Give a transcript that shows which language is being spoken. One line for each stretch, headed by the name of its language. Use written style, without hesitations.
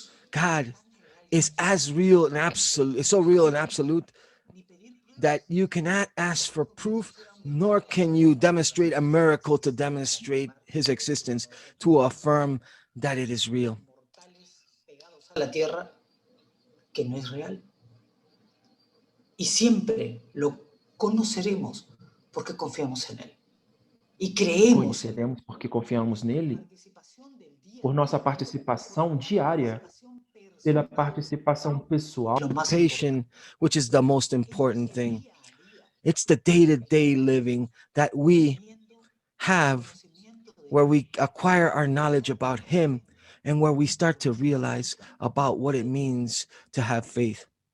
English: God is as real and absolute, is so real and absolute that you cannot ask for proof, nor can you demonstrate a miracle to demonstrate his existence, to affirm that it is real.
Spanish: A la tierra que no es real. Y siempre lo conoceremos porque confiamos en Él. Y creemos en Él.
Portuguese: Conheceremos porque confiamos nele, por nossa participação diária, pela participação pessoal,
Spanish: Lo más
English: Participation, which is the most important thing. It's the day-to-day living that we have, where we acquire our knowledge about him and where we start to realize about what it means to have faith.